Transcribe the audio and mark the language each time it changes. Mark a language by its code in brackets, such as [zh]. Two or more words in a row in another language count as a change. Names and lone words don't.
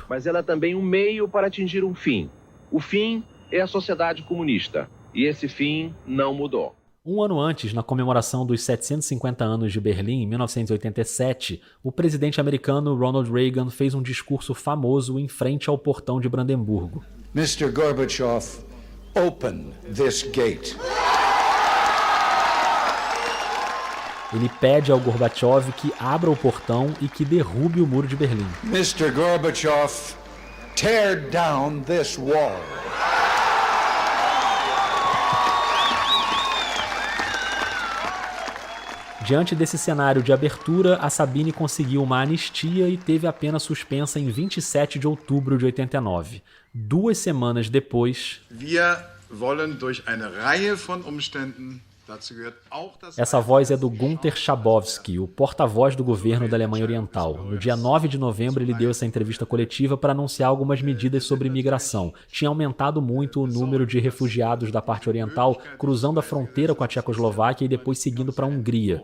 [pt] Mas ela é também um meio para atingir um fim. O fim é a sociedade comunista. E esse fim não mudou. Um ano antes, na comemoração dos 750 anos de Berlim, em 1987, o presidente americano Ronald Reagan fez um discurso famoso em frente ao portão de Brandemburgo. [en] Mr. Gorbachev, open this gate. [pt] Ele pede ao Gorbachev que abra o portão e que derrube o Muro de Berlim. [en] Mr. Gorbachev, tear down this wall. [pt] Diante desse cenário de abertura, a Sabine conseguiu uma anistia e teve a pena suspensa em 27 de outubro de 89. 2 semanas depois... [de] Wir wollen durch eine Reihe von Umständen. [pt] Essa voz é do Günter Schabowski, o porta-voz do governo da Alemanha Oriental. No dia 9 de novembro, ele deu essa entrevista coletiva para anunciar algumas medidas sobre imigração. Tinha aumentado muito o número de refugiados da parte oriental cruzando a fronteira com a Tchecoslováquia e depois seguindo para a Hungria.